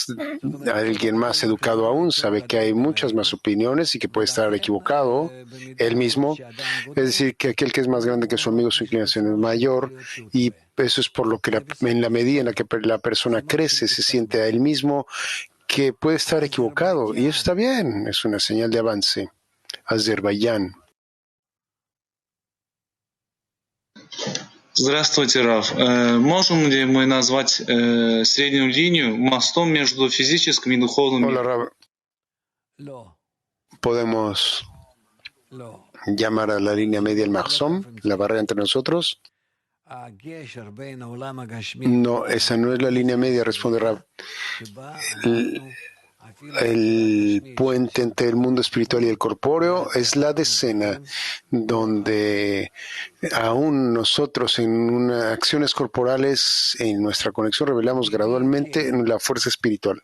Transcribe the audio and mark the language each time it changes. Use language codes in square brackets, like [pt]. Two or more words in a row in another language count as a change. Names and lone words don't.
[es] Alguien más educado aún sabe que hay muchas más opiniones y que puede estar equivocado él mismo. Es decir, que aquel que es más grande que su amigo, su inclinación es mayor, y eso es por lo que en la medida en la que la persona crece, se siente a él mismo que puede estar equivocado, y eso está bien, es una señal de avance. Azerbaiyán. [ru] Здравствуйте, Раф. Можем ли мы назвать среднюю линию мостом между физическим и духовным? [es] Hola, Rab. Podemos llamar a la línea media el Mahsom, la barrera entre nosotros. No, esa no es la línea media, responde Rab. El puente entre el mundo espiritual y el corpóreo es la decena, donde aún nosotros en acciones corporales, en nuestra conexión, revelamos gradualmente la fuerza espiritual.